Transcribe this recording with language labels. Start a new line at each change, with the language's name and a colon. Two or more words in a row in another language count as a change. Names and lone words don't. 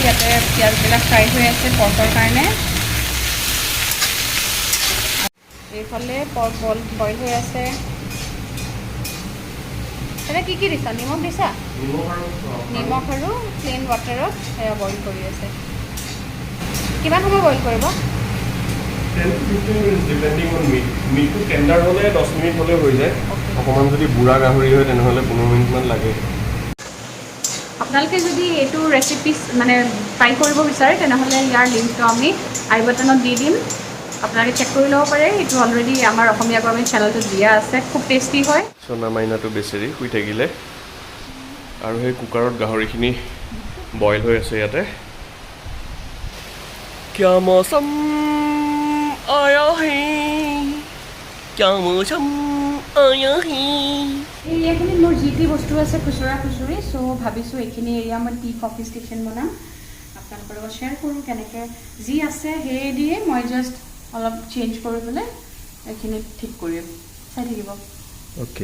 Assamese: পিঁয়াজবিলাক ফ্ৰাই হৈ আছে পৰ্কৰ কাৰণে। এইফালে পৰ্ক বইল হৈ আছে। এতিয়া কি দিছা? নিমখ দিছা? নিমখ আৰু
English: plain water
Assamese: সেয়া বইল কৰি আছে। কিমান সময় বইল কৰিব?
English: 10 to 15 minutes depending on meat. meat tender
Assamese: হ'লে 10 মিনিট হ'লে হৈ যায়। অকণমান যদি বুঢ়া গাহৰি হয় তেনেহ'লে 15 মিনিটমান লাগে। আপোনালোকে যদি এইটো ৰেচিপি মানে ট্ৰাই কৰিব বিচাৰে তেনেহ'লে ইয়াৰ লিংকটো আমি আই বাটনত দি দিম। আপোনালোকে চেক কৰি ল'ব পাৰে। এইটো অলৰেডি আমাৰ অসমীয়া গৰমে চেনেলটোত দিয়া আছে। খুব টেষ্টি হয়। সোণা মাইনাটো বেচেৰি শুই থাকিলে আৰু সেই কুকাৰত গাহৰিখিনি বইল হৈ আছে ইয়াতে।
Hindi: क्या मौसम आया है क्या मौसम आया है।
Assamese: এই এৰিয়াখিনিত মোৰ যি টি বস্তু আছে খুচুৰা খুচুৰি, চ' ভাবিছোঁ এইখিনি এৰিয়া মই
English: tea coffee station
Assamese: বনাম। আপোনালোকৰ লগত শ্বেয়াৰ কৰোঁ কেনেকৈ যি আছে সেয়ে দিয়ে মই জাষ্ট অলপ চেঞ্জ কৰি পেলাই এইখিনি ঠিক কৰিম। চাই থাকিব। অ'কে।